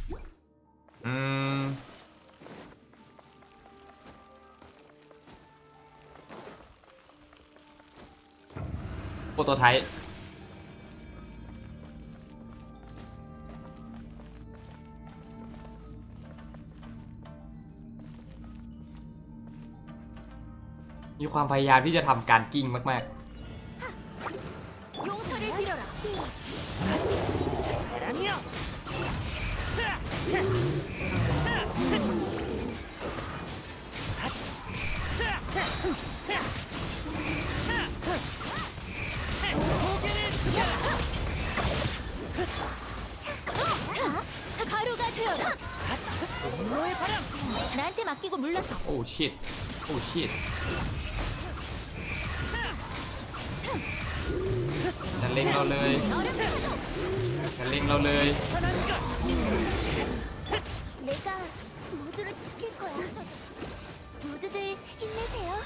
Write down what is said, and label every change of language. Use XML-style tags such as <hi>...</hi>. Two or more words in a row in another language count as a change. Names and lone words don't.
<th>โปรโตไทป์มีความพยายามที่จะทำการกิ้งมากๆ</th> <ko>용서를 빌어라. 사람이여. 고개를 숙여라. 가루가 되어라. 분노의 바람. 나한테 맡기고 물러서.</ko> <en>oh shit oh shit</en> <th>จะเล็งเราเลยจะเล็งเราเลย</th> <ko>사나이가 내가 모두를 지킬 거야. 모두들 힘내세요.</ko>